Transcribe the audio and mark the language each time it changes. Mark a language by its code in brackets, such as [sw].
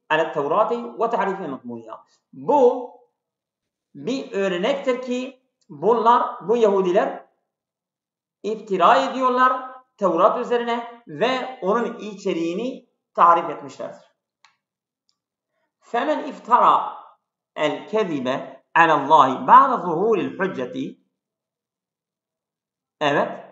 [ar] على التوراة وتحريف مضمونها. [tr] Bu bir örnektir ki bu Yahudiler iftira ediyorlar Tevrat üzerine ve onun içeriğini tahrif etmişlerdir. [ar] فَمَنْ اِفْتَرَى الْكَذِبَ عَلَى اللّٰهِ بَعْدَ ظُهُورِ الْحُجَّةِ [tr] Evet.